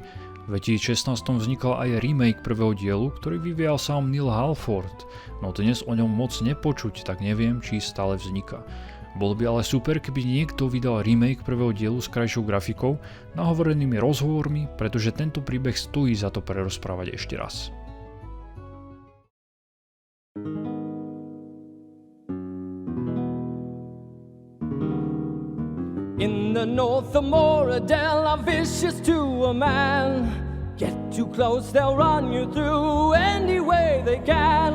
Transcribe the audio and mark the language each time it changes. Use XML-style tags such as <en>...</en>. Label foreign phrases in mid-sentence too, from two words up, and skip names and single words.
<sk>V 2016 vznikal aj remake prvého dielu, ktorý vyvíjal sám Neil Halford, no dnes o ňom moc nepočuť, tak neviem, či stále vzniká. Bolo by ale super, keby niekto vydal remake prvého dielu s krajšou grafikou, nahovorenými rozhovormi, pretože tento príbeh stojí za to prerozprávať ešte raz.</sk> <en>In the north of Moradel are vicious to a man. Get too close, they'll run you through any way they can.</en>